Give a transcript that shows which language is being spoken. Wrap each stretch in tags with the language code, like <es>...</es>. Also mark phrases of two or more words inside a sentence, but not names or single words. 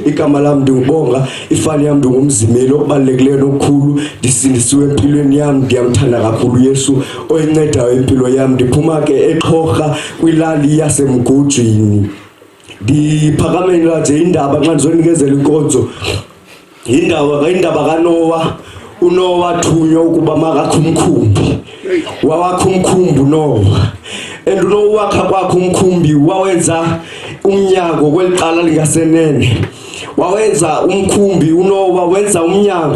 <xh>Igama lami ndingubonga, ifani yami ndingumzimeli okubalulekileyo nokukhulu, ndisindisiwe empilweni yami, ndiyamthanda kakhulu Yesu oyincedayo impilo yami. Ndiphuma ke eXhorha kwilali yasemgujini. Ndiphakamela nje indaba xa ndizonikezela inkonzo. Indaba kaNoah. uNoah wathunywa ukuba makakhe umkhumbi. Wawakha umkhumbi uNoah. And uNoah wakha kwakhe umkhumbi wawenza umnyango kweliqala lingasenene. Wawenza umkhumbi uNoah wenza umnyango.</xh>